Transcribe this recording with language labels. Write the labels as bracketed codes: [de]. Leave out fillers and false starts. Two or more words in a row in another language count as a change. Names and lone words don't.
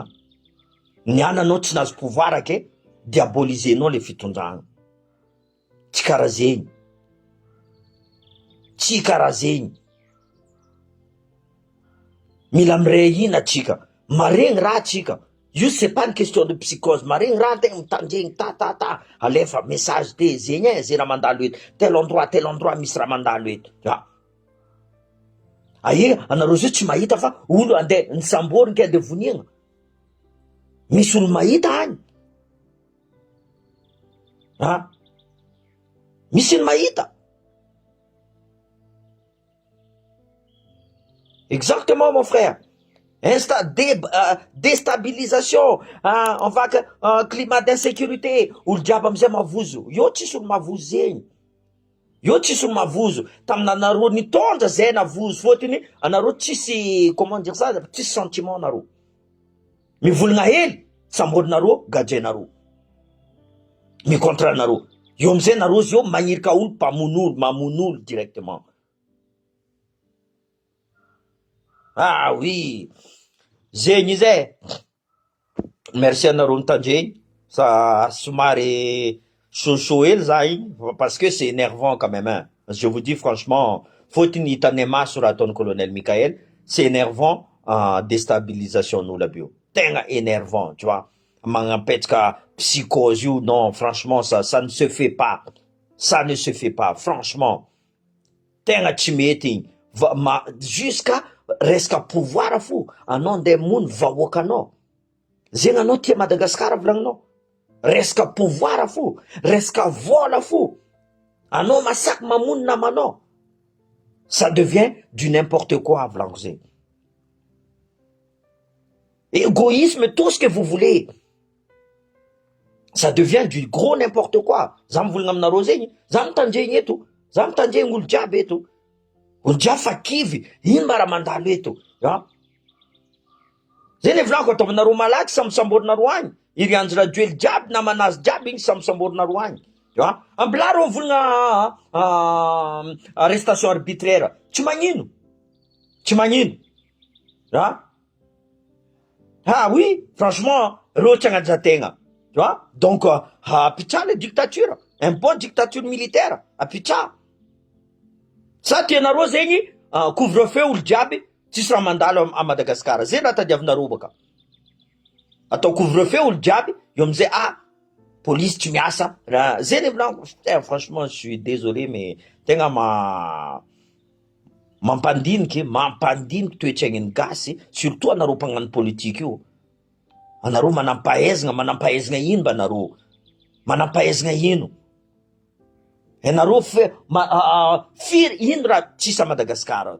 [mg] Niananao tsy nahazo pouvoir ke, diabolisenao le fitondragna. Tsy karaha zegny. Tsy karaha zegny. Mila miray hina atsika. Maregny raha atsika. [fr] Io c'est pas une question de psychose. [mg] Maregny raha tegna mitandregny ta. Alefa message te zegny zay raha mandalo eto. [fr] Tel endroit [mg] misy raha mandalo eto. Anareo zio tsy mahita fa olo andeha nisamboriny ke andeha vonigna. Misy olo mahita agny. Misy olo mahita. [fr] Exactement mon frère. Déstabilisation, on va que climat d'insécurité, [mg] olo jiaby amizay mavozo. Io tsisy olo mavozo zegny. Io tsisy olo mavozo. Tamin'anareo nitondra zay navozo fôtiny anareo tsisy, [fr] comment dire ça, [mg] tsisy sentiment anareo. Mivolagna hely, samborinareo, gadrenareo. Micontranareo. Io amizay nareo zio magnirika olo, mamono olo directement. [fr] Oui. [mg] Zegny izy. Merci anareo mitandregny. [fr] Ça somary chaud [mg] hely za igny [fr] parce que c'est énervant quand même hein. Je vous dis franchement, [mg] fôtiny hitanay maso raha ataon'ny colonel Michael, [fr] c'est énervant déstabilisation nous la bio. [mg] Tegna [fr] énervant, tu vois. [mg] Magnapetraka psychose io, [fr] non, franchement ça ne se fait pas. Ça ne se fait pas, franchement. [mg] Tegna tsy mety igny. Jusqu'à resaka pouvoir fo, anao andeha mony vahoaka anao. Zegny anao tia Madagasikara volagninao. Resaka pouvoir fo, resaka vola fo. Anao masaky mamony namanao. [fr] Ça devient du n'importe quoi [mg] volaniko zegny. [fr] Égoïsme, tout ce que vous voulez. Ça devient du gros n'importe quoi. [mg] Za mivolagna aminareo zegny, za mitandregny eto, za mitandregny olo jiaby eto. Olo jiaby fa kivy, ino mba raha mandalo eto. Zay le volaniko ataovinareo malaky sambosamborinareo agny. Irianjy radio ely jiaby namanazy jiaby igny sambosamborinareo agny. Ambila reo volagna [fr] arrestation arbitraire. [mg] Tsy magnino. Tsy magnino. [fr] Oui, franchement, [mg] reo tsy agnajategna. [fr] Tu vois? Donc, apitsa le dictature. Un bon dictature militaire. [mg] Apitsa. Sa tianareo zegny, couvre-feu olo jiaby, tsisy raha mandalo à Madagasikara. Zay raha tadiavinareo baka. Atao couvre-feu olo jiaby, io amizay, police tsy miasa. Zay le volaniko. [fr] Franchement, je suis désolé, mais [mg] tegna mampandiniky toetraign'ny gasy, surtout anareo mpagnano politique io. Anareo manampahaizana ino mba anareo? Manampahaizana ino? Anareo firy ino raha tsisy à Madagasikara?